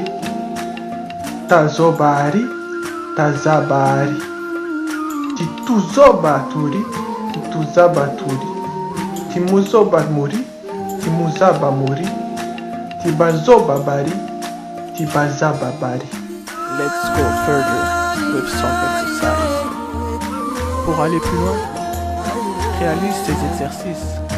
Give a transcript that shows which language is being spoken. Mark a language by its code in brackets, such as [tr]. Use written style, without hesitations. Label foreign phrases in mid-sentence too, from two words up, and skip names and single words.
[rn] Tazoba ari, tazaba ari. Tituzoba turi, tituzaba turi. Timuzoba muri, timuzaba muri. Tibazoba bari, tibazaba bari. [en] Let's go further with some exercise. [fr] Pour aller plus loin, réalise ces exercices.